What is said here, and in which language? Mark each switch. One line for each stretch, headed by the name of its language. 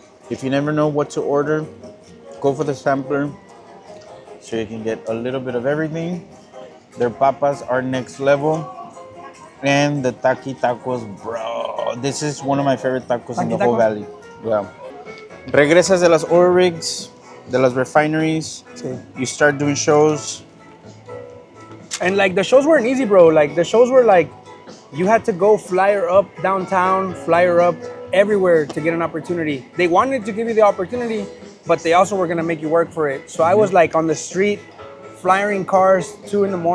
English: If you never know what to order, go for the sampler so you can get a little bit of everything. Their papas are next level. And the tacos, bro. This is one of my favorite tacos in the whole valley. Yeah.
Spanish: Regresas de las
English: oil rigs,
Spanish: de las
English: refineries.
Spanish: Sí.
English: You start doing shows. And like the shows weren't easy, bro. Like the shows were like, you had to go flyer up downtown, flyer up everywhere to get an opportunity. They wanted to give you the opportunity, but they also were gonna make you work for it. So I was like on the street, flyering cars, 2 a.m.